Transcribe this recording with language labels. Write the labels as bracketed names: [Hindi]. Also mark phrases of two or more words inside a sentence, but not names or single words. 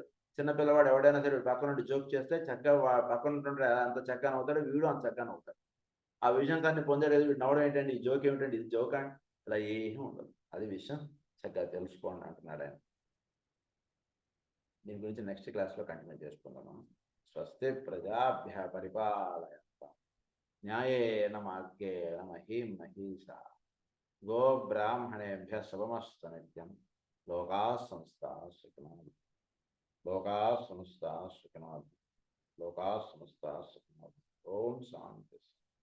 [Telugu] చిన్న పిల్లవాడు ఎవడైనా సరే పక్కన నుండి జోక్ చేస్తే చక్కగా పక్కన ఉంటుంటే అంత చక్కగా అవుతాడు, వీడు అంత చక్కగా అవుతాడు. ఆ విషయం అన్ని పొందాడు. వీడు నవ్వడం ఏంటండి, ఈ జోక్ ఏమిటండి, ఇది జోక్ అండి, అలా ఏమీ ఉండదు. అది విషయం చక్కగా తెలుసుకోండి అంటున్నాడు ఆయన. దీని గురించి [English] next classlo continue [Telugu] చేసుకుందాము. [Sanskrit] స్వస్తి ప్రజాభ్య పరిపాలయంతాం న్యాయేన మార్గేణ మహీం మహీషా గో బ్రాహ్మణేభ్య శుభమస్తు నిత్యం లోకా సంస్థా సుఖినో లోకా సంస్థా సుఖినో లోకా సంస్థా సుఖినో. ఓం శాంతి.